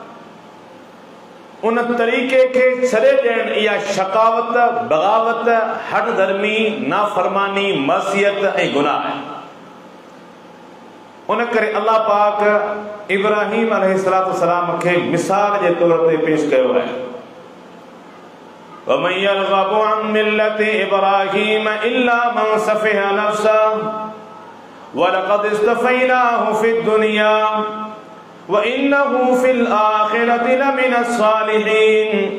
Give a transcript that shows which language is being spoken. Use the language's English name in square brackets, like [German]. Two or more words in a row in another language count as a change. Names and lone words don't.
[Sindhi] उन तरीक़े के छॾे ॾियण इहा शकावत, बग़ावत, हट धर्मी, नाफरमानी, मसियत ऐं गुनाह आहे। उन करे अल्लाह पाक इब्राहिम अलैहिस्सलाम खे मिसाल जे तौर ते पेश कयो आहे। [Arabic] ومن يرغب عن ملة إبراهيم إلا من سفه نفسه ولقد اصطفيناه في الدنيا وإنه في الآخرة لمن الصالحين.